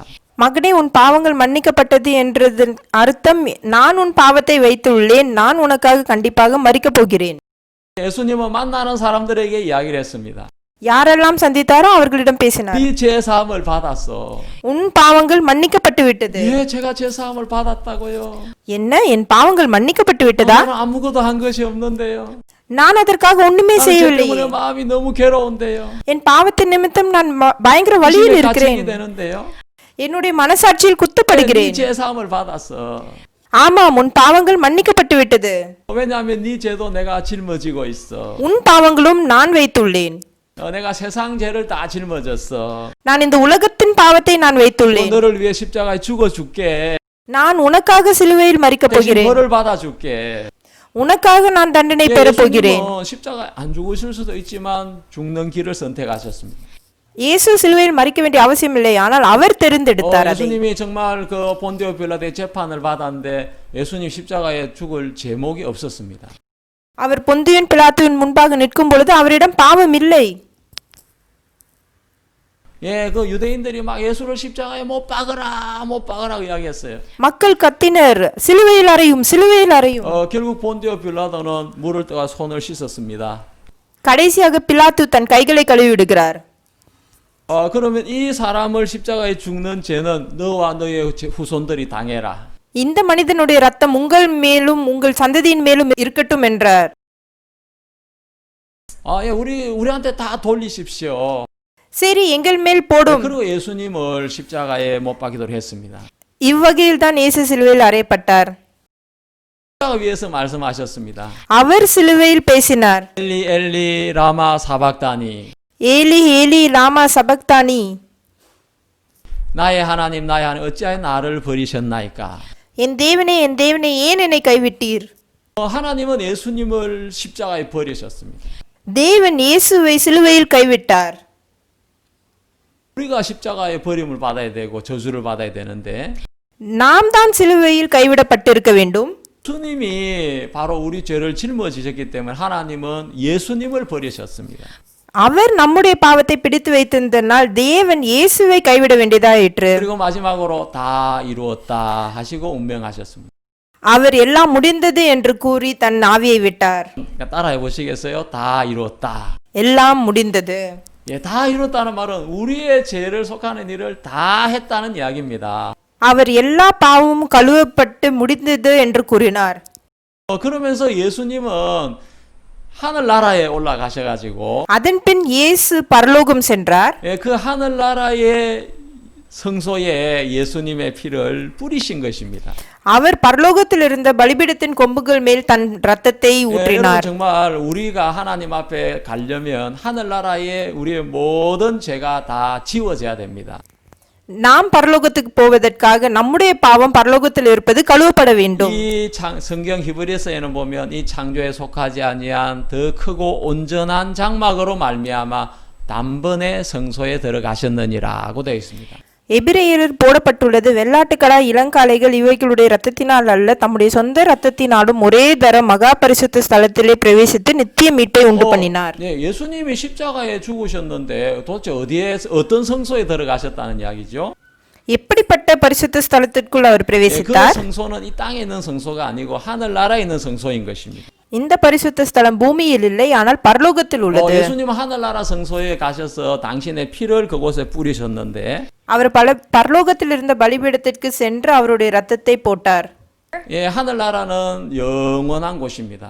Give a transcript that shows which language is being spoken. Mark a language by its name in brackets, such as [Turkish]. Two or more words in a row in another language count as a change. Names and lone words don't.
[Tamil] மகனே, உன் பாவங்கள் மன்னிக்கப்பட்டது என்றதன் அர்த்தம் நான் உன் பாவத்தை வைத்துள்ளேன், நான் உனக்காக கண்டிப்பாக மரிக்கப் போகிறேன். [Korean] 예수님은 만나는 사람들에게 이야기를 했습니다. [Tamil] யாரெல்லாம் சந்தித்தாரோ அவர்களிடம் பேசினார். [Korean] 네 죄사함을 받았어. [Tamil] உன் பாவங்கள் மன்னிக்கப்பட்டு விட்டது. [Korean] 예, 제가 죄사함을 받았다고요. [Tamil] என்ன, என் பாவங்கள் மன்னிக்கப்பட்டு விட்டதா? [Korean] 저는 아무것도 한 것이 없는데요. [Tamil] நான் அதற்காக ஒண்ணுமே [Korean] 나는 죄 [Tamil] செய்யவில்லை. [Korean] 때문에 마음이 너무 괴로운데요. [Tamil] என் பாவத்தின் நிமித்தம் நான் பயங்கர வலியில் [Korean] 의심에 [Tamil] இருக்கிறேன். [Korean] 갇히게 되는데요. [Tamil] என்னுடைய மனசாட்சியில் [Korean] 네 [Tamil] குத்தப்படுகிறேன். [Korean] 죄사함을 받았어. [Tamil] ஆமாம், உன் பாவங்கள் மன்னிக்கப்பட்டு விட்டது. [Korean] 왜냐하면 네 죄도 내가 짊어지고 있어. [Tamil] உன் பாவங்களும் நான் வைத்துள்ளேன். [Korean] 내가 세상 죄를 다 짊어졌어. [Tamil] நான் இந்த உலகத்தின் பாவத்தை நான் வைத்துள்ளேன். [Korean] 너를 위해 십자가에 죽어줄게. [Tamil] நான் உனக்காக சிலுவையில் மரிக்கப் [Korean] 대신 [Tamil] போகிறேன். [Korean] 벌을 받아줄게. [Tamil] உனக்காக நான் தண்டனை பெறப் போகிறேன். [Korean] 예수님은 십자가에 안 죽으실 수도 있지만 죽는 길을 선택하셨습니다. [Tamil] இயேசு சிலுவையில் மரிக்க வேண்டிய அவசியமில்லை, ஆனால் அவர் தெரிந்தெடுத்தார் அதை. [Korean] 예수님이 정말 그 본디오 빌라도의 재판을 받았는데 예수님 십자가에 죽을 제목이 없었습니다. [Tamil] அவர் பொந்தியன் பிலாத்துவின் முன்பாக நிற்கும் பொழுது அவரிடம் பாவம் இல்லை. [Korean] 예, 그 유대인들이 막 예수를 십자가에 못 박으라, 못 박으라 이야기했어요. [Tamil] மக்கள் கத்தினர், சிலுவையில் அறையும், சிலுவையில் அறையும். [Korean] 결국 본디오 빌라도는 물을 떠가 손을 씻었습니다. [Tamil] கடைசியாக பிலாத்து தன் கைகளை கழுவி விடுகிறார். [Korean] 그러면 이 사람을 십자가에 죽는 죄는 너와 너의 후손들이 당해라. [Tamil] இந்த மனிதனுடைய ரத்தம் உங்கள் மேலும் உங்கள் சந்ததியின் மேலும் இருக்கட்டும் என்றார். [Korean] 예, 우리한테 다 돌리십시오. [Tamil] சரி, எங்கள் மேல் போடும். [Korean] 그리고 예수님을 십자가에 못 박이도록 했습니다. [Tamil] இவ்வகையில் தான் இயேசு சிலுவையில் அறையப்பட்டார். [Korean] 십자가 위에서 말씀하셨습니다. [Tamil] அவர் சிலுவையில் பேசினார். [Aramaic] 엘리 엘리 라마 사박다니. ஏலி ஏலி லாமா சபக்தானி. [Korean] 나의 하나님 어찌하여 나를 버리셨나이까. [Tamil] என் தேவனே ஏன் என்னை கைவிட்டீர்? [Korean] 하나님은 예수님을 십자가에 버리셨습니다. [Tamil] தேவன் இயேசுவை சிலுவையில் கைவிட்டார். [Korean] 우리가 십자가에 버림을 받아야 되고 저주를 받아야 되는데 [Tamil] நாம் தான் சிலுவையில் கைவிடப்பட்டிருக்க வேண்டும். [Korean] 예수님이 바로 우리 죄를 짊어지셨기 때문에 하나님은 예수님을 버리셨습니다. [Tamil] அவர் நம்முடைய பாவத்தை பிடித்து வைத்திருந்தனால் தேவன் இயேசுவை கைவிட வேண்டியதாயிற்று. [Korean] 그리고 마지막으로 다 이루었다 하시고 운명하셨습니다. [Tamil] அவர் எல்லாம் முடிந்தது என்று கூறி தன் ஆவியை விட்டார். [Korean] 따라해 보시겠어요? 다 이루었다. [Tamil] எல்லாம் முடிந்தது. [Korean] 예, 다 이뤘다는 말은 우리의 죄를 속하는 일을 다 했다는 이야기입니다. [Tamil] அவர் எல்லா பாவமும் கழுவப்பட்டு முடிந்தது என்று கூறினார். [Korean] 그러면서 예수님은 하늘나라에 올라가셔가지고 [Tamil] அதன் பின் இயேசு பரலோகம் சென்றார். [Korean] 예, 그 하늘나라의 성소에 예수님의 피를 뿌리신 것입니다. [Tamil] அவர் பரலோகத்தில் இருந்த பலிபீடத்தின் கொம்புகள் மேல் தன் இரத்தத்தை ஊற்றினார். [Korean] 정말 우리가 하나님 앞에 가려면 하늘나라에 우리의 모든 죄가 다 지워져야 됩니다. [Tamil] நாம் பரலோகத்துக்கு போவதற்காக நம்முடைய பாவம் பரலோகத்தில் இருப்பது கழுவப்பட வேண்டும். [Korean] 이 성경 히브리서에는 보면 이 창조에 속하지 아니한 더 크고 온전한 장막으로 말미암아 단번에 성소에 들어가셨느니라고 되어 있습니다. [Tamil] எபிரேயரில் போடப்பட்டுள்ளது, வெள்ளாட்டுக்கடா இளங்காளைகள் இவைகளுடைய இரத்தத்தினால் அல்ல, தம்முடைய சொந்த இரத்தத்தினாலும் ஒரே தரம் மகா பரிசுத்த ஸ்தலத்திலே பிரவேசித்து நித்திய மீட்பை உண்டு பண்ணினார். [Korean] 예수님이 십자가에 죽으셨는데 도대체 어떤 성소에 들어가셨다는 이야기죠? [Tamil] எப்படிப்பட்ட பரிசுத்த ஸ்தலத்திற்குள் அவர் [Korean] 그 [Tamil] பிரவேசித்தார்? [Korean] 성소는 이 땅에 있는 성소가 아니고 하늘나라에 있는 성소인 것입니다. [Tamil] இந்த பரிசுத்த ஸ்தலம் பூமியில் இல்லை, ஆனால் பரலோகத்தில் உள்ளது. [Korean] 예수님은 하늘나라 성소에 가셔서 당신의 피를 그곳에 뿌리셨는데 [Tamil] அவர் பரலோகத்தில் இருந்த பலிபீடத்திற்கு சென்று அவருடைய இரத்தத்தை போட்டார். [Korean] 예, 하늘나라는 영원한 곳입니다.